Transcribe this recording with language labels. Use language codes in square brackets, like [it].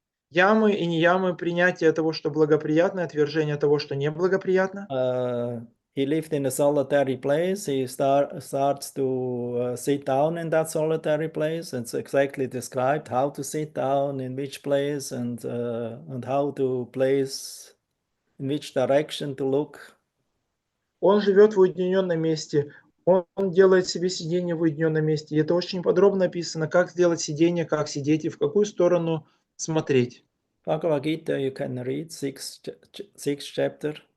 [ru] Ямы и неямы, принятие того, что благоприятно, отвержение того, что неблагоприятно. [en] He lived in a solitary place. He starts to sit down in that solitary place. It's exactly described how to sit down, in which place, and how to place, in which direction to look. [ru] Он живет в уединенном месте. Он делает себе сидение в уединенном месте. И это очень подробно описано, как сделать сидение, как сидеть и в какую сторону смотреть. [en] Bhagavad Gita, you can read sixth chapter.